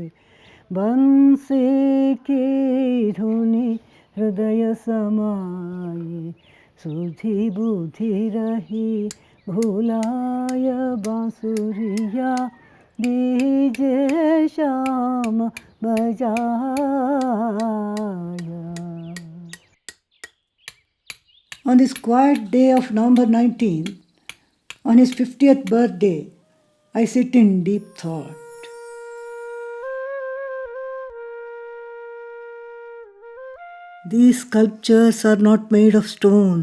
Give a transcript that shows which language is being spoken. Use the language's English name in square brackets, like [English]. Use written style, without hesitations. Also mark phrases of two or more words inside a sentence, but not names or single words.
[Hindi] बंसी की धुनी हृदय समाये, सुधि बुद्धि रही भुलाय बांसुरिया, दीजे श्याम बजाया। [English] On this quiet day of November 19, on his 50th birthday, I sit in deep thought. These sculptures are not made of stone.